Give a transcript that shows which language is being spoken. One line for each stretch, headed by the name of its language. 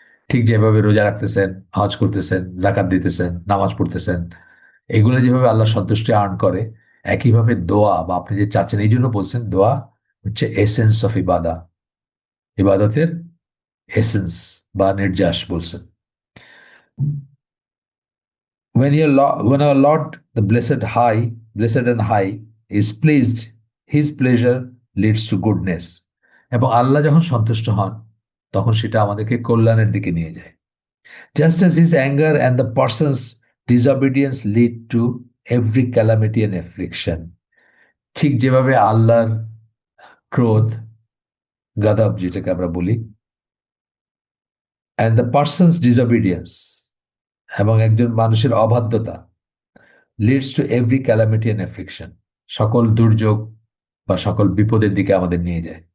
Bangla: ঠিক যেভাবে রোজা রাখতেছেন, হজ করতেছেন, জাকাত দিতেছেন, নামাজ পড়তেছেন, এগুলো যেভাবে আল্লাহর সন্তুষ্টি আর্ন করে, একইভাবে দোয়া বা আপনি যে চাচ্ছেন, এই জন্য বলছেন দোয়া হচ্ছে
English: essence of ইবাদা,
Bangla: ইবাদতের এসেন্স বা নির্যাস বলছেন।
English: When our Lord, the blessed and high, is pleased, His pleasure leads to goodness.
Bangla: এবং আল্লাহ যখন সন্তুষ্ট হন, তখন সেটা আমাদেরকে কল্যাণের দিকে নিয়ে যায়।
English: Just as His anger and the person's disobedience lead to every calamity and affliction,
Bangla: ঠিক যেভাবে আল্লাহর ক্রোধ, গাদাব যেটাকে আমরা বলি,
English: and the person's disobedience,
Bangla: এবং একজন মানুষের অবাধ্যতা,
English: leads to every calamity and affliction,
Bangla: সকল দুর্যোগ বা সকল বিপদের দিকে আমাদের নিয়ে যায়।